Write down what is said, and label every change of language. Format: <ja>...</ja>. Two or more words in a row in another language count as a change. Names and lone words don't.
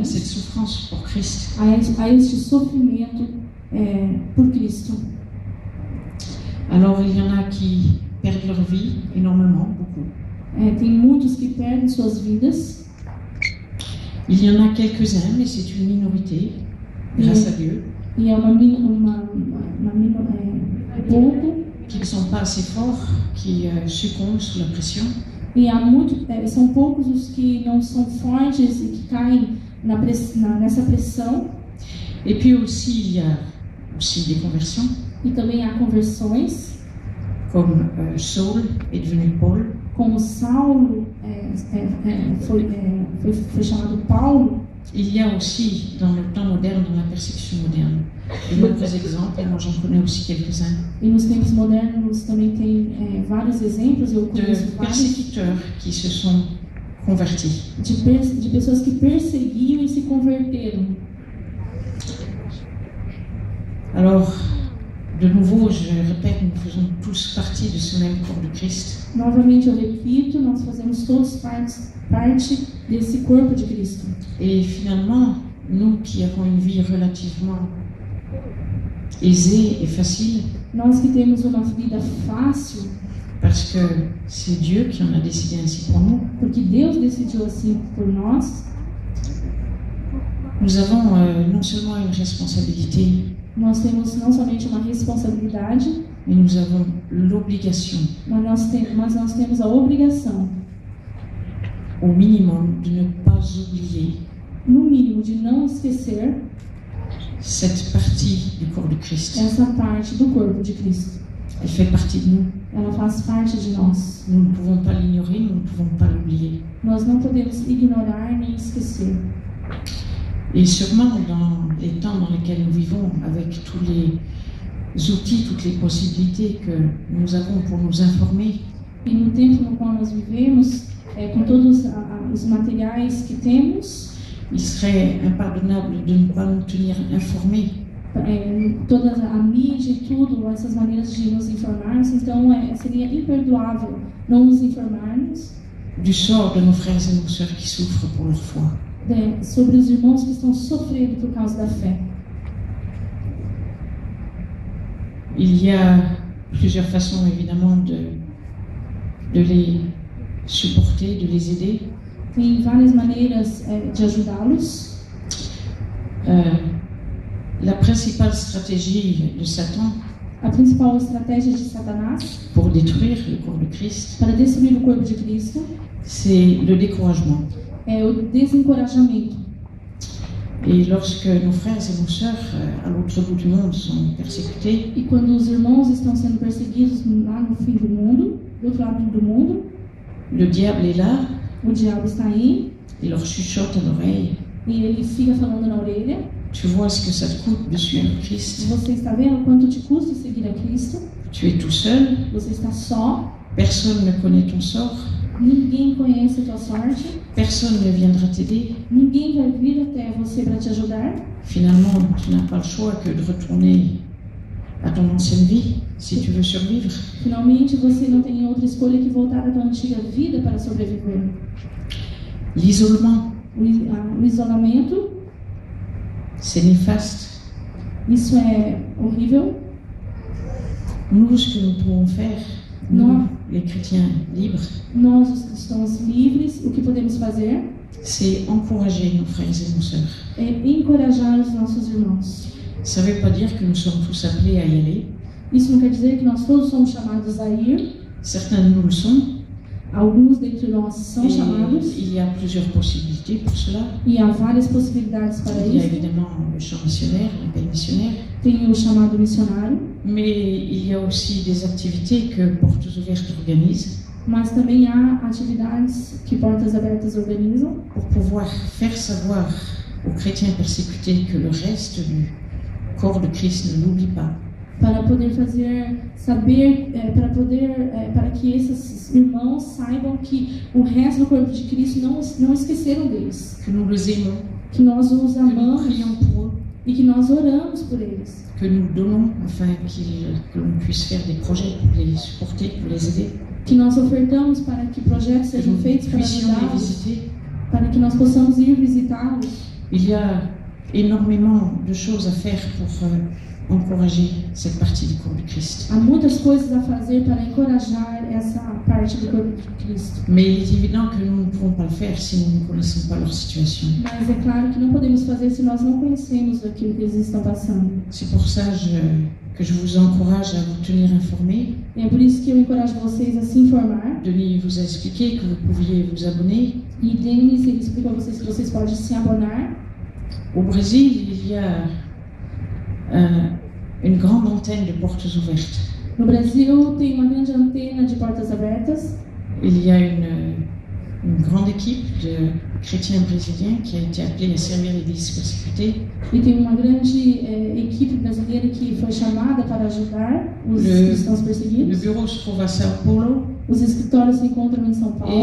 <fr>cette souffrance pour Christ.</fr> <pt>a este sofrimento por Cristo.</pt> <fr>Alors il y en a qui perdent leur vie énormément, beaucoup.</fr> <pt>Tem muitos que perdem suas vidas.</pt> <fr>Il y en a quelques-uns, mais c'est une minorité, grâce à Dieu,</fr> <pt>E é pouco,</pt> <fr>qui ne sont pas assez forts, qui succombent sous la pression.</fr> <pt>e são poucos os que não são fortes e que caem nessa pressão.</pt> <fr>Et puis aussi, il y a aussi des conversions,</fr> <pt>E também há conversões,</pt> <fr>comme Saul est devenu Paul,</fr> <pt>como Saulo foi chamado Paulo.</pt> <fr>Il y a aussi, dans le temps moderne, dans la persécution moderne, de nombreux exemples, et moi j'en connais aussi quelques-uns,</fr> <pt>E nos tempos modernos também tem vários exemplos, eu</pt> <fr>de</fr> <pt>conheço vários,</pt> <fr>persécuteurs qui se sont convertis.</fr> <pt>de pessoas que perseguiam e se converteram.</pt> <fr>Alors, de nouveau, je répète, nous faisons tous partie de ce même corps de Christ.</fr> <pt>Novamente eu repito, nós fazemos todos parte desse corpo de Cristo.</pt> <fr>Et finalement, nous qui avons une vie relativement aisée et facile,</fr> <pt>Nós que temos uma vida fácil,</pt> <fr>parce que c'est Dieu qui en a décidé ainsi pour nous,</fr> <pt>porque Deus decidiu assim por nós,</pt> <fr>nous avons non seulement une responsabilité,</fr> <pt>nós temos não somente uma responsabilidade,</pt> <fr>mais nous avons l'obligation,</fr> <pt>mas nós temos a obrigação,</pt> <fr>au minimum, de ne pas oublier</fr> <pt>no mínimo, de não esquecer</pt> <fr>cette partie du corps de Christ.</fr> <pt>essa parte do corpo de Cristo.</pt> <fr>Elle fait partie de nous.</fr> <pt>Ela faz parte de nós.</pt> <fr>Nous ne pouvons pas l'ignorer, nous ne pouvons pas l'oublier.</fr> <pt>Nós não podemos ignorar nem esquecer.</pt> <fr>Et sûrement, dans les temps dans lesquels nous vivons, avec tous les outils, toutes les possibilités que nous avons pour nous informer,</fr> <pt>E no tempo no qual nós vivemos, com todos os materiais que temos,</pt> <fr>il serait impardonnable de ne pas nous tenir informés</fr> <pt>toda a mídia e tudo, essas maneiras de nos informarmos, então seria imperdoável não nos informarmos</pt> <fr>du sort de nos frères et nos sœurs qui souffrent pour leur foi.</fr> <pt>Sobre os irmãos que estão sofrendo por causa da fé.</pt> <fr>Il y a plusieurs façons évidemment de les supporter, de les aider.</fr> <pt>Tem várias maneiras de ajudá-los.</pt> <fr>La principale stratégie de Satan</fr> <pt>A principal estratégia de Satanás</pt> <fr>pour détruire le corps de Christ,</fr> <pt>para destruir o corpo de Cristo,</pt> <fr>c'est le découragement.</fr> <pt>é o desencorajamento.</pt> <fr>Et lorsque nos frères et nos sœurs à l'autre bout du monde sont persécutés,</fr> <pt>E quando os irmãos estão sendo perseguidos lá no fim do mundo, do outro lado do mundo,</pt> <fr>le diable est là,</fr> <pt>o diabo está aí</pt> <fr>il leur chuchote à l'oreille.</fr> <pt>e ele fica falando na orelha:</pt> <fr>Tu vois ce que ça te coûte de suivre Christ.</fr> <pt>você está vendo quanto te custa seguir a Cristo?</pt> <fr>Tu es tout seul,</fr> <pt>Você está só,</pt> <fr>personne ne connaît ton sort,</fr> <pt>ninguém conhece a tua sorte,</pt> <fr>personne ne viendra t'aider.</fr> <pt>ninguém vai vir até você para te ajudar.</pt> <fr>Finalement, tu n'as pas le choix que de retourner à ton ancienne vie si tu veux survivre.</fr> <pt>Finalmente, você não tem outra escolha que voltar à tua antiga vida para sobreviver.</pt> <fr>L'isolement,</fr> <pt>O isolamento,</pt> <fr>c'est néfaste.</fr> <pt>isso é horrível.</pt> <fr>Nous, ce que nous pouvons faire, nous, Non. les chrétiens libres,</fr> <pt>Nós, os cristãos livres, o que podemos fazer</pt> <fr>c'est encourager nos frères et nos sœurs.</fr> <pt>é encorajar os nossos irmãos.</pt> <fr>Ça ne veut pas dire que nous sommes tous appelés à y aller.</fr> <pt>Isso não quer dizer que nós todos somos chamados a ir.</pt> <fr>Certains de nous le sont.</fr> <pt>Alguns dentre nós são</pt> <fr>Et</fr> <pt>chamados</pt> <fr>il y a plusieurs possibilités pour cela.</fr> <pt>e há várias possibilidades para</pt> <fr>Il y a</fr> <pt>isso.</pt> <fr>évidemment le champ missionnaire, l'appel missionnaire,</fr> <pt>Tem o chamado missionário,</pt> <fr>mais il y a aussi des activités que Portes Ouvertes organise</fr> <pt>mas também há atividades que Portas Abertas organizam</pt> <fr>pour pouvoir faire savoir aux chrétiens persécutés que le reste du corps de Christ ne l'oublie pas.</fr> <pt>para poder fazer saber, para que esses irmãos saibam que o resto do corpo de Cristo não esqueceram deles,</pt> <fr>Que nous les aimons,</fr> <pt>que nós os</pt> <fr>que nous</fr> <pt>amamos</pt> <fr>prions pour eux,</fr> <pt>e que nós oramos por eles,</pt> <fr>que nous donnons afin que l'on puisse faire des projets pour les supporter, pour les aider,</fr> <pt>que nós ofertamos para que projetos</pt> <fr>que</fr> <pt>sejam</pt> <fr>nous</fr> <pt>feitos para</pt> <fr>puissions les</fr> <pt>ajudá-los,</pt> <fr>visiter.</fr> <pt>para que nós possamos ir visitá-los.</pt> <fr>Il y a énormément de choses à faire pour encourager cette partie du corps du Christ.</fr> <pt>Há muitas coisas a fazer para encorajar essa parte do corpo de Cristo.</pt> <fr>Mais il est évident que nous ne pouvons pas le faire si nous ne connaissons pas leur situation.</fr> <pt>Mas é claro que não podemos fazer se nós não conhecemos aquilo que eles estão passando.</pt> <fr>C'est pour ça que je vous encourage à vous tenir informés.</fr> <pt>E é por isso que eu encorajo vocês a se informar.</pt> <fr>Denis vous a expliqué que vous pouviez vous abonner.</fr> <pt>E Denis, ele explicou a vocês que vocês podem se abonar.</pt> <fr>Au Brésil, il y a une grande antenne de portes ouvertes.</fr> <pt>No Brasil tem uma grande antena de portas abertas.</pt> <fr>Il y a une grande équipe de chrétiens brésiliens qui a été appelée à servir l'Église persécutée.</fr> <pt>E tem uma grande equipe brasileira que foi chamada para ajudar os cristãos</pt> <fr>Le</fr> <pt>perseguidos.</pt> <fr>bureau se trouve à Sao Paulo.</fr> <pt>Os escritórios se encontram em São Paulo.</pt>